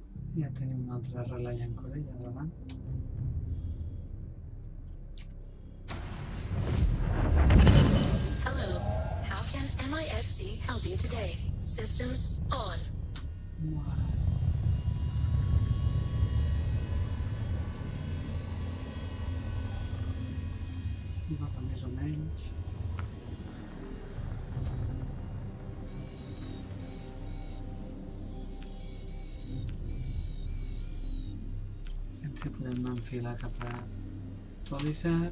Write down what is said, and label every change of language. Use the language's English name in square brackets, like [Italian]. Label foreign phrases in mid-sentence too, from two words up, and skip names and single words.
[Catalan] Ja tenim un altre relay en Corea davant. [English] Hello. How can MISC help you today? Systems on. [Catalan] Uau. Mapa més o menys. Si podem enfilar cap a Tolisar.